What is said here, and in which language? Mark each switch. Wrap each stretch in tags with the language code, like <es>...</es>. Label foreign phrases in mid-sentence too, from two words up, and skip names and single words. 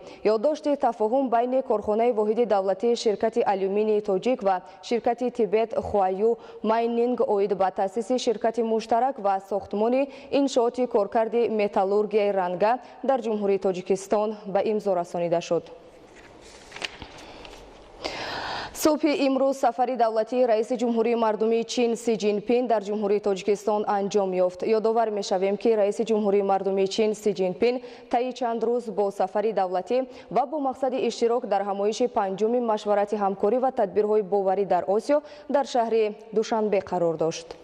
<tg>Ёддошти тафоҳум байни корхонаи воҳиди давлатии ширкати алюминии тоҷик ва ширкати Тибет Хуаю Майнинг оид ба таъсиси ширкати муштарак ва сохтмони иншооти коркарди металлургияи ранга дар ҷумҳурии Тоҷикистон ба имзо расонида шуд.</tg> <fa>صبح امروز سفر دولتی رئیس جمهوری مردمی چین سی جین پین در جمهوری تاجیکستان انجام یافت. یادآور می‌شویم که رئیس جمهوری مردمی چین سی جین پین طی چند روز با سفر دولتی و با مقصد اشتراک در همایش پنجم مشورت همکاری و تدبیرهای باوری در آسیا در شهر دوشنبه قرار داشت.</fa>